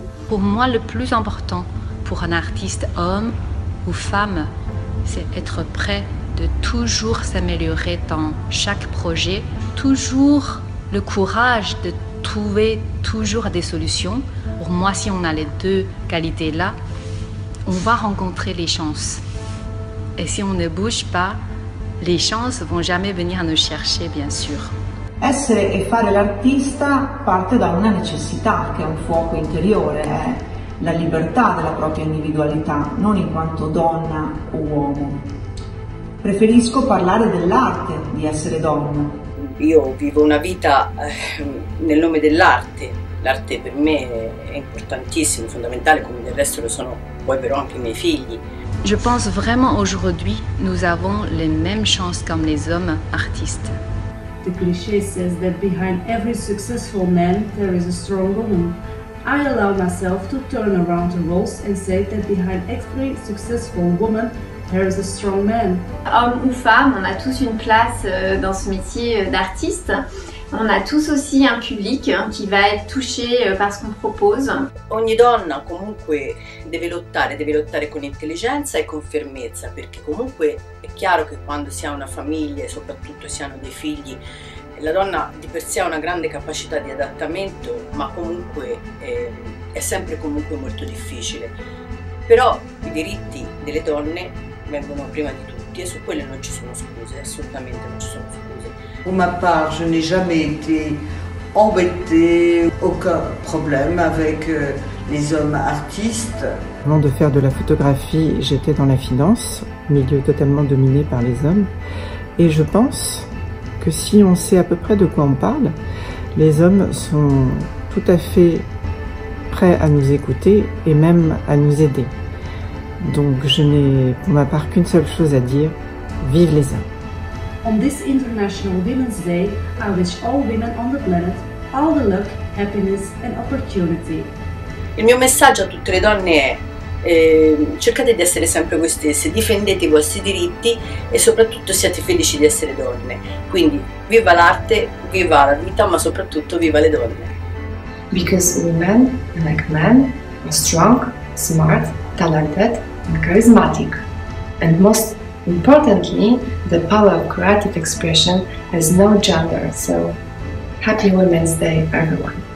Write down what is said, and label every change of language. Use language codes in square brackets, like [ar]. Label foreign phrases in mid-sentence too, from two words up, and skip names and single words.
[fr] Pour moi, le plus important pour un artiste homme ou femme, c'est être prêt de toujours s'améliorer dans chaque projet, toujours le courage de trouver toujours des solutions. Pour moi, si on a les deux qualités-là, on va rencontrer les chances. Et si on ne bouge pas, les chances vont jamais venir nous chercher, bien sûr. [it] Essere e fare l'artista parte da una necessità che è un fuoco interiore, è la libertà della propria individualità, non in quanto donna o uomo. Preferisco parlare dell'arte di essere donna. Io vivo una vita nel nome dell'arte. L'arte per me è importantissimo, fondamentale, come del resto lo sono poi però anche i miei figli. [fr] Je pense vraiment aujourd'hui, nous avons les mêmes chances comme les hommes artistes. [en] The cliché says that behind every successful man there is a strong woman. I allow myself to turn around the roles and say that behind every successful woman, there is a strong man. [fr] Hommes ou femmes, on a tous une place dans ce métier d'artiste. On a tous aussi un public qui va être touché par ce qu'on propose. Ogni donna comunque deve lottare con intelligenza e con fermezza, perché comunque è chiaro che quando si ha una famiglia e soprattutto si hanno dei figli, la donna di per sé ha una grande capacità di adattamento, ma comunque è sempre comunque molto difficile. Però i diritti delle donne vengono prima di tutti e su quello non ci sono scuse, assolutamente non ci sono scuse. Pour ma part, je n'ai jamais été embêtée, aucun problème avec les hommes artistes. Avant de faire de la photographie, j'étais dans la finance, milieu totalement dominé par les hommes. Et je pense que si on sait à peu près de quoi on parle, les hommes sont tout à fait prêts à nous écouter et même à nous aider. Donc je n'ai pour ma part qu'une seule chose à dire, vive les hommes. [en] On this International Women's Day, I wish all women on the planet all the luck, happiness and opportunity. [it] Il mio messaggio a tutte le donne è cercate di essere sempre voi stesse, difendete i vostri diritti e soprattutto siate felici di essere donne. Quindi viva l'arte, viva la vita, ma soprattutto viva le donne. [en] Because women, like men, are strong, smart, talented and charismatic. And most importantly, the power of creative expression has no gender, so happy Women's Day, everyone!